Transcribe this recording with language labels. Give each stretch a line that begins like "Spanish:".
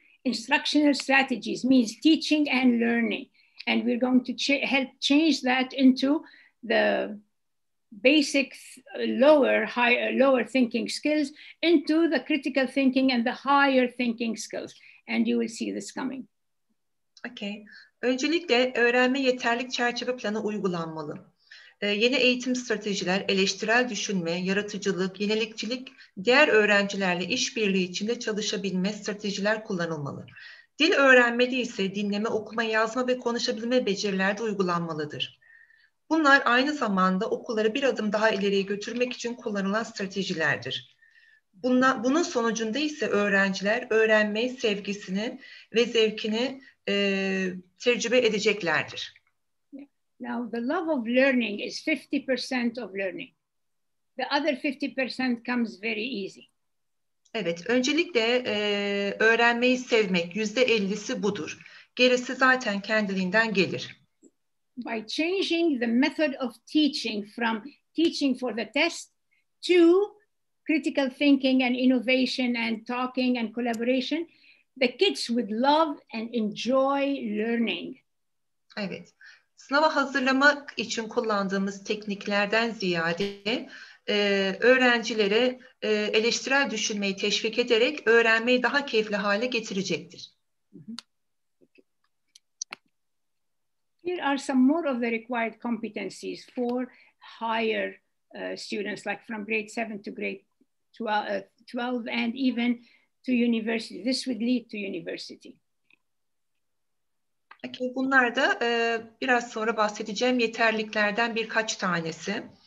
English: Instructional strategies means teaching and learning. And we're going to help change that into the basic lower thinking skills into the critical thinking and the higher thinking skills. And you will see this coming.
Turkish: Okay. Öncelikle öğrenme yeterlilik çerçeve planı uygulanmalı. Yeni eğitim stratejiler, eleştirel düşünme, yaratıcılık, yenilikçilik, diğer öğrencilerle işbirliği içinde çalışabilme stratejiler kullanılmalı. Dil öğrenmede ise dinleme, okuma, yazma ve konuşabilme becerilerde uygulanmalıdır. Bunlar aynı zamanda okulları bir adım daha ileriye götürmek için kullanılan stratejilerdir. Bunun sonucunda ise öğrenciler öğrenme sevgisini ve zevkini tecrübe edeceklerdir.
English: Now, the love of learning is 50% of learning. The other 50% comes very easy.
Turkish: Evet, öncelikle öğrenmeyi sevmek %50'si budur. Gerisi zaten kendiliğinden gelir.
English: By changing the method of teaching from teaching for the test to critical thinking and innovation and talking and collaboration, the kids would love and enjoy learning.
Turkish: Evet, sınava hazırlamak için kullandığımız tekniklerden ziyade öğrencilere eleştirel düşünmeyi teşvik ederek öğrenmeyi daha keyifli hale getirecektir.
English: Here are some more of the required competencies for higher students, like from grade 7 to grade 12 and even to university. This would lead to university.
Turkish: Okay, bunlar da biraz sonra bahsedeceğim yeterliliklerden birkaç tanesi.